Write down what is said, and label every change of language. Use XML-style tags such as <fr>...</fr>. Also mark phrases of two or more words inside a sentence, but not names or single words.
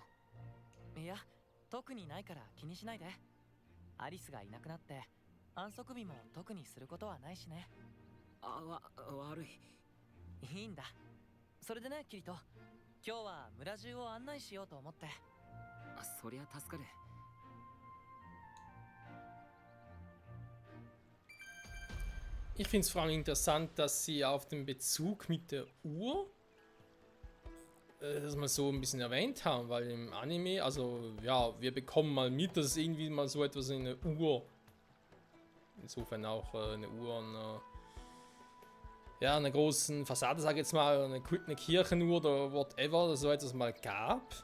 <ja>いや、特にないから気にしないで。アリスがいなくなって安息日も特にすることはないしね。悪い。いいんだ。それでねキリト、今日は村中を案内しようと思って。そりゃ助かる。</ja> <de>Ich finde es vor allem interessant, dass sie auf den Bezug mit der Uhr das mal so ein bisschen erwähnt haben, weil im Anime, also ja, wir bekommen mal mit, dass es irgendwie mal so etwas wie eine Uhr, insofern auch eine Uhr an ja, einer großen Fassade, sage ich jetzt mal, eine Kirchenuhr oder whatever, dass es so etwas mal gab.</de>